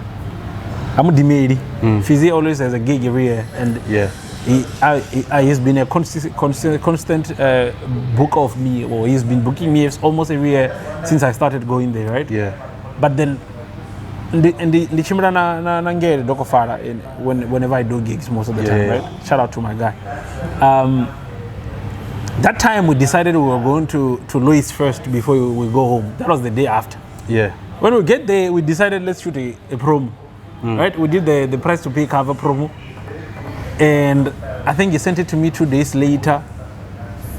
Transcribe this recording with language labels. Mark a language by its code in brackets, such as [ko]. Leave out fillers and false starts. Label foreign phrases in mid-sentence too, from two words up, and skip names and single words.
[en] I'm Dimedi. Fizi always has a gig every year, and he's been a constant book of me, or he's been booking me almost every year since I started going there, right? Yeah. But then, the chimera na ngere doko fara whenever I do gigs most of the time, right? Shout out to my guy. That time we decided we were going to Louis first before we go home. That was the day after. Yeah. When we get there, we decided let's shoot a promo. Right? We did the Price to Pay cover promo. And I think he sent it to me 2 days later.